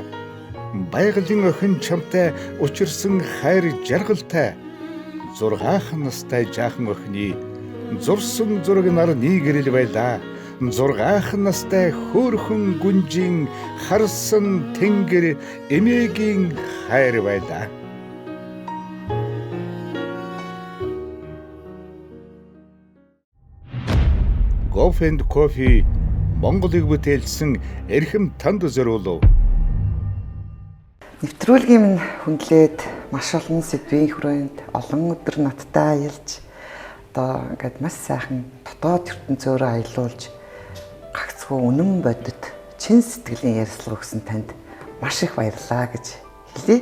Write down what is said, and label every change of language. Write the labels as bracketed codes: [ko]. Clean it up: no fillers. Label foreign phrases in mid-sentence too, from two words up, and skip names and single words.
[mn] Байгалийн охин чамтай учирсан хайр жаргалтай. 6 настай жаахан охины зурсан зураг нарны гэрэл байлаа. 6 настай хөөрхөн гүнжин харсан тэнгэр эмээгийн хайр байлаа. Coffee and Coffee Монголыг бүтээлсэн эрхэм танд зориулав. Нэвтрүүлгийн минь хүндлээд маш олон сэдвийн хүрээнд олон өдөр надтай аялж одоо ингээд маш сайхан дотоод ертөнцөөрөө аялуулж гагцхүү үнэн бодит чин сэтгэлийн ярилцлага өгсөн танд маш их баярлалаа гэж хэлье.